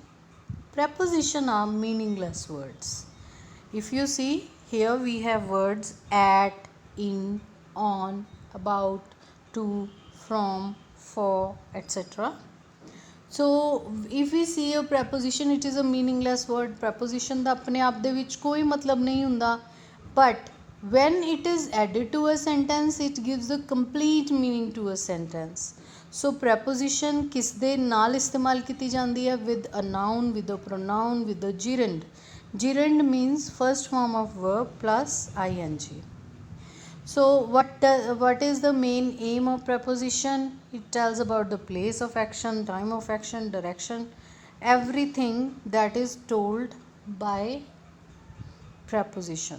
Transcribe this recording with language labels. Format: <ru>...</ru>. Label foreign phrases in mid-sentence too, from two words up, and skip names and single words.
<en>Preposition are meaningless words. If you see here we have words at, in, on, about, to, from, for, etc. So if we see a preposition, it is a meaningless word.</en> <pa>Preposition ਦਾ ਆਪਣੇ ਆਪ ਦੇ ਵਿੱਚ ਕੋਈ ਮਤਲਬ ਨਹੀਂ ਹੁੰਦਾ,</pa> <en>but when it is added to a sentence it gives a complete meaning to a sentence. So preposition</en> <pa>ਕਿਸ ਦੇ ਨਾਲ ਇਸਤੇਮਾਲ ਕੀਤੀ ਜਾਂਦੀ ਹੈ?</pa> <en>with a noun, with a pronoun, with a gerund. Gerund means first form of verb plus ing. So what is the main aim of preposition? It tells about the place of action, time of action, direction, everything that is told by preposition.</en>